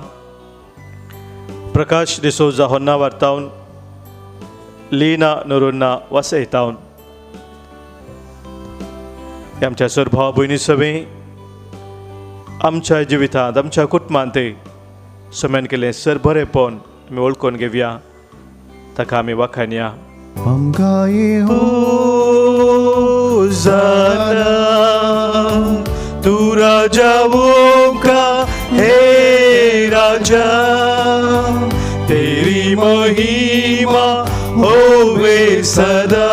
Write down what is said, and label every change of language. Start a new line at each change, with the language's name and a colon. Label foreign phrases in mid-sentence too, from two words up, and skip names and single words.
Konkani: प्रकाश डिसोजा होन्नावर तावन, लीना नोरोन्ना वसई तावन। आमच्या सर भाव भयणी सवे आमच्या जिवितांत आमच्या कुटुंबांत सोम्यान केलें सर बरेंपण आमी वळखून घेवया, ताका आमी वाखाणया।
Hindi: हम गाए हो जाना, तू राजाओं का हे राजा, तेरी महिमा होवे सदा।